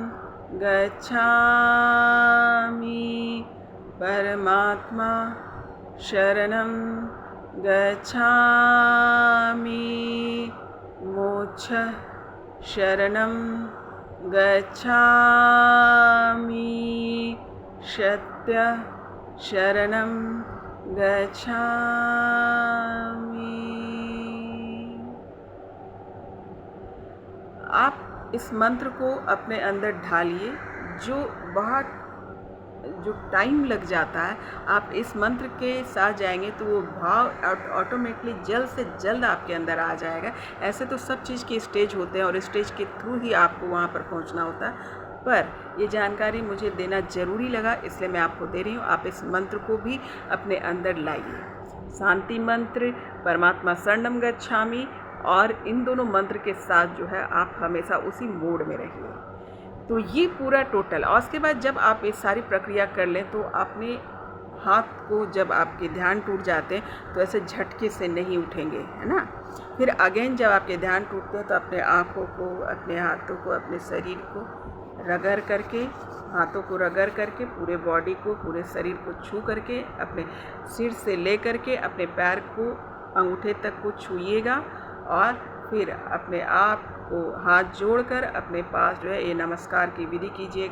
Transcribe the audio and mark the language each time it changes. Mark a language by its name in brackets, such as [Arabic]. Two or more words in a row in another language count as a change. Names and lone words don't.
[Pali] गच्छामि, परमात्मा शरणं गच्छामि, मोक्ष शरणं गच्छामि, सत्य शरणं गच्छामि। [Hindi] आप इस मंत्र को अपने अंदर ढालिए। जो टाइम लग जाता है, आप इस मंत्र के साथ जाएंगे तो वो भाव ऑटोमेटिकली जल्द से जल्द आपके अंदर आ जाएगा। ऐसे तो सब चीज़ के स्टेज होते हैं और स्टेज के थ्रू ही आपको वहाँ पर पहुँचना होता है, पर ये जानकारी मुझे देना ज़रूरी लगा, इसलिए मैं आपको दे रही हूँ। आप इस मंत्र को भी अपने अंदर लाइए। शांति मंत्र, [Pali] परमात्मा शरणं गच्छामि, [Hindi] और इन दोनों मंत्र के साथ जो है आप हमेशा उसी मोड में रहिए। तो ये पूरा टोटल, और उसके बाद जब आप ये सारी प्रक्रिया कर लें तो अपने हाथ को, जब आपके ध्यान टूट जाते हैं तो ऐसे झटके से नहीं उठेंगे, है ना। फिर अगेन जब आपके ध्यान टूटते हैं तो अपने आँखों को, अपने हाथों को, अपने शरीर को रगड़ करके, हाथों को रगड़ करके, पूरे बॉडी को, पूरे शरीर को छू करके, अपने सिर से ले करके अपने पैर को अंगूठे तक को छूइएगा, और फिर अपने आप को हाथ जोड़कर अपने पास जो है ये नमस्कार की विधि कीजिएगा।